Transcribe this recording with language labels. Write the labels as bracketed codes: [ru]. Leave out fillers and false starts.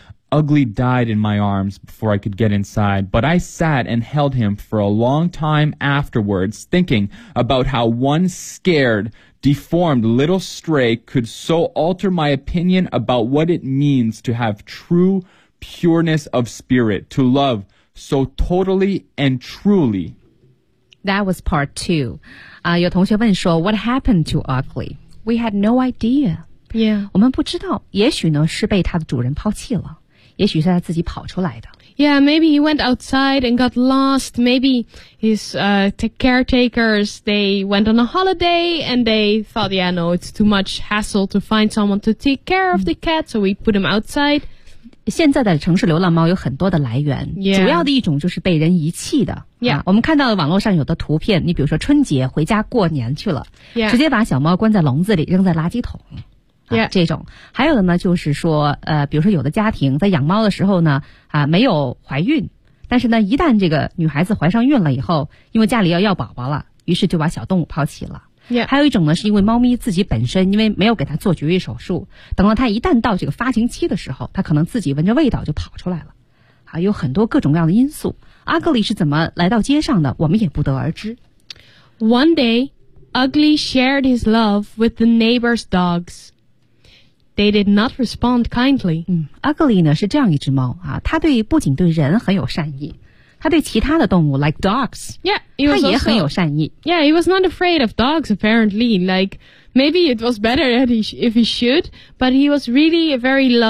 [en] Ugly died in my arms before I could get inside, but I sat and held him for a long time afterwards, thinking about how one scared, deformed little stray could so alter my opinion about what it means to have true pureness of spirit, to love so totally and truly. That was part two. [zh] 有同学问说 [en] what happened to Ugly? We had no idea. Yeah. [zh] 我们不知道，也许呢，是被他的主人抛弃了。也许是他自己跑出来的。 [en] Yeah, maybe he went outside and got lost. Maybe his caretakers, they went on a holiday and they thought, yeah, no, it's too much hassle to find someone to take care of the cat, so we put him outside. [zh] 现在的城市流浪猫有很多的来源、 [en] yeah. [zh] 主要的一种就是被人遗弃的。 [en] Yeah. [zh] 我们看到网络上有的图片，你比如说春节回家过年去了、 [en] yeah. [zh] 直接把小猫关在笼子里扔在垃圾桶。 [en] Yeah. [zh] 这种还有的呢就是说比如说有的家庭在养猫的时候呢没有怀孕，但是呢一旦这个女孩子怀上孕了以后，因为家里要宝宝了，于是就把小动物抛弃了。 [en] Yeah. [zh] 还有一种呢是因为猫咪自己本身因为没有给它做绝育手术，等到它一旦到这个发情期的时候，它可能自己闻着味道就跑出来了。啊，有很多各种各样的因素。 Ugly 是怎么来到街上的我们也不得而知。 [en] One day, Ugly shared his love with the neighbor's dogs. They did not respond kindly. [zh] Ugly 呢是这样一只猫啊，它对不仅对人很有善意，它对其他的动物 [en] like dogs, yeah, [zh] 它也很有善意。 [en] Yeah, he was not afraid of dogs apparently. Like maybe it was better that if he should, but he was really a very loving.